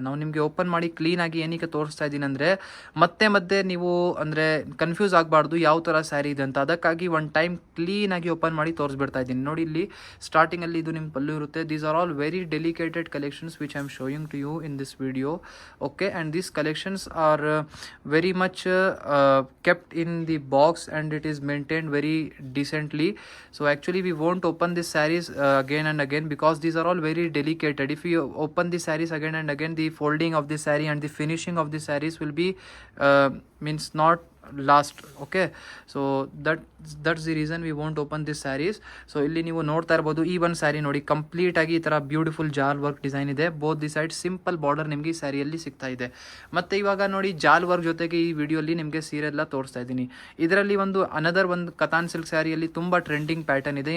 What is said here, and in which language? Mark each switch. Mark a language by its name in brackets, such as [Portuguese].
[Kannada] ನಾವು ನಿಮಗೆ ಓಪನ್ ಮಾಡಿ ಕ್ಲೀನಾಗಿ ಏನಕ್ಕೆ ತೋರಿಸ್ತಾ ಇದ್ದೀನಿ ಅಂದರೆ ಮತ್ತೆ ನೀವು ಅಂದರೆ ಕನ್ಫ್ಯೂಸ್ ಆಗಬಾರ್ದು ಯಾವ ಥರ ಸ್ಯಾರಿ ಇದೆ ಅಂತ. ಅದಕ್ಕಾಗಿ ಒಂದು ಟೈಮ್ ಕ್ಲೀನಾಗಿ ಓಪನ್ ಮಾಡಿ ತೋರಿಸ್ಬಿಡ್ತಾ ಇದ್ದೀನಿ. ನೋಡಿ, ಇಲ್ಲಿ ಸ್ಟಾರ್ಟಿಂಗಲ್ಲಿ ಇದು ನಿಮ್ಮ ಪಲ್ಲು ಇರುತ್ತೆ. [English] These are all very delicated collections which I am showing to you in this video. Okay, and these collections are very much kept in the box and it is maintained very decently. So actually we won't open these sarees again and again because these are all very delicate. If you open the sarees again and again, the folding of the saree and the finishing of the sarees will be means not last. Okay, so that's the reason we won't open this sarees. [Kannada] So ಇಲ್ಲಿ ನೀವು ನೋಡ್ತಾ ಇರಬಹುದು, ಈ ಒಂದು ಸ್ಯಾರಿ ನೋಡಿ complete ಆಗಿ ಈ ತರ ಬ್ಯೂಟಿಫುಲ್ ಜಾಲ್ ವರ್ಕ್ ಡಿಸೈನ್ ಇದೆ. [English] both the side [Kannada] simple border ನಿಮಗೆ ಈ ಸ್ಯಾರಿಯಲ್ಲಿ ಸಿಗ್ತಾ ಇದೆ. ಮತ್ತೆ ಇವಾಗ ನೋಡಿ, ಜಾಲ್ ವರ್ಕ್ ಜೊತೆಗೆ ಈ ವಿಡಿಯೋಲಿ ನಿಮಗೆ ಸೀರೆ ಎಲ್ಲ ತೋರಿಸ್ತಾ ಇದ್ದೀನಿ. ಇದರಲ್ಲಿ ಅನದರ್ ಒಂದು ಕತಾನ್ ಸಿಲ್ಕ್ ಸ್ಯಾರಿಯಲ್ಲಿ ತುಂಬಾ ಟ್ರೆಂಡಿಂಗ್ ಪ್ಯಾಟರ್ನ್ ಇದೆ.